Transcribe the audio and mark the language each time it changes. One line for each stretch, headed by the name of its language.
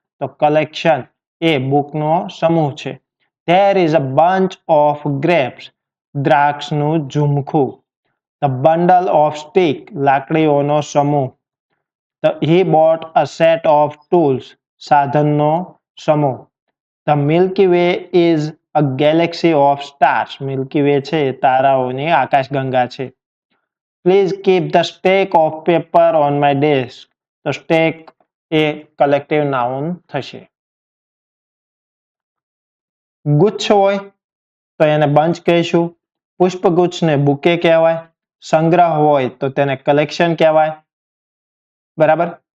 Gujarati: તો કલેક્શન એ બુકનો સમૂહ છે.
English: There is a bunch of grapes.
Gujarati: દ્રાક્ષનું ઝુમખું.
English: The bundle of stick.
Gujarati: લાકડીઓનો સમૂહ.
English: He bought a set of tools.
Gujarati: સાધનનો સમૂહ.
English: The Milky Way is a galaxy of stars.
Gujarati: Milky Way છે એ તારાઓની આકાશગંગા છે.
English: Please keep the stack of paper on my desk.
Gujarati: તો stack એ collective noun થશે. ગુચ્છ હોય તો એને બંચ કહીશું. પુષ્પગુચ્છને બુકે કહેવાય. સંગ્રહ હોય તો તેને કલેક્શન કહેવાય. બરાબર.